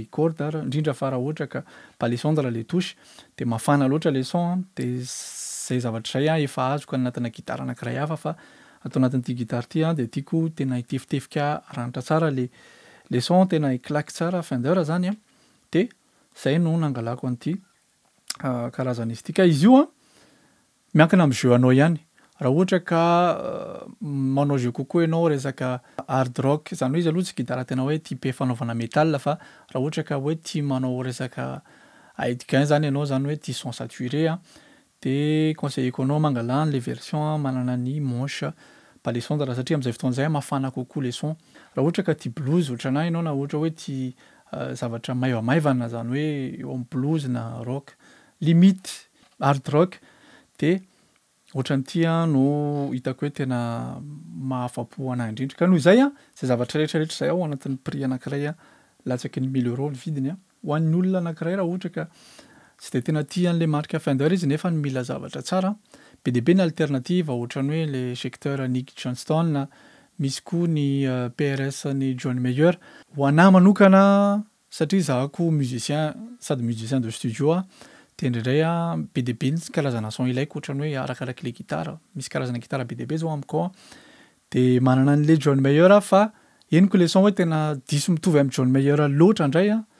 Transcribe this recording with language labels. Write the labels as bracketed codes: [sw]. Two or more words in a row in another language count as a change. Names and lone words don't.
[mg] corde indrindra fa raha ohatra ka palissandre [fr] le touche de [mg] mafana loatra [fr] le son de [mg] zay zavatra zay efa azoko anatina gitara anankiray hafa fa atao anatin'ity gitara ty de tiako tena hitefitefika ranitra tsara [fr] le son [mg] tena hiklaky tsara [fr] fin d'heure [mg] zany de zay no nangalako an'ity karazana izy ity ka izy io miankina amin'ny jeu anao ihany. Raha ohatra ka manao jeu kokoa ianao resaka [en] hard rock [mg] zany hoe izy aloha tsy gitara tena hoe type fanaovana métal fa raha ohatra ka hoe tia manao resaka haidgain zany ianao zany hoe tia [fr] son saturé [mg] de conseilleko anao mangala an' [fr] le version [mg] manana ny [fr] manche palissandre [mg] satria am'izay fotoana zay mafana kokoa [fr] le son. [mg] Raha ohatra ka tia blues ohatranahy ianao na ohatra hoe tia zavatra maivamaivana zany hoe eo amin'ny blues na rock limite [en] hard rock [mg] de ohatran'ity no hitako hoe tena mahafapo anahy indrindra ka noho izay zay zavatra rehetrarehetra zay ao anatin'ny prix anankiray latsaky ny 1000 € ny vidiny ho an'ny olona anankiray raha ohatra ka tsy de tena tia an' [fr] le marque [mg] Fender izy nefa mila zavatra tsara be de be ny alternative ohatran'ny hoe [fr] le secteur [mg] Nick Johnston misy koa ny PRS ny John Mayer ho anahy manokana satria zahako musicien sady [fr] musicien de studio [mg] de indraindray be de be ny karazana son ilaiko ohatran'ny hoe arakaraky le gitara misy karazana gitara be de be zao amiko de manana an'le John Mayer fa henoko [fr] le son [mg] hoe tena diso mitovy amin'ny John Mayer loatra indray